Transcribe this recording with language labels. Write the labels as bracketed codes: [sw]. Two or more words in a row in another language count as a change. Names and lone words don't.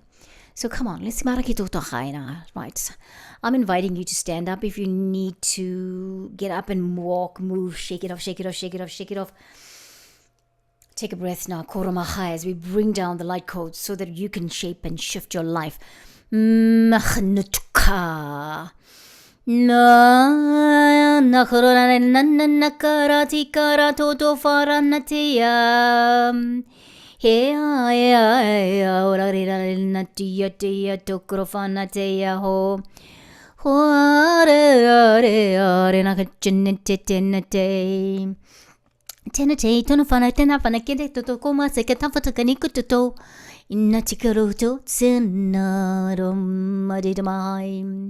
[en] So come on, let's right. I'm inviting you to stand up if you need to get up and walk, move, shake it off, shake it off, shake it off, shake it off. Take a breath now, Koromachai, as we bring down the light codes so that you can shape and shift your life. Machnutuka. Na nakarana nakarati karato to faranatia. Hea ea ora natia tia to krofanatia ho. Hore are nakachinete. Tenate, tonofana, tenafana, kede to koma, sekatafata kanikuto, inatikaruto, senarum, madidamai.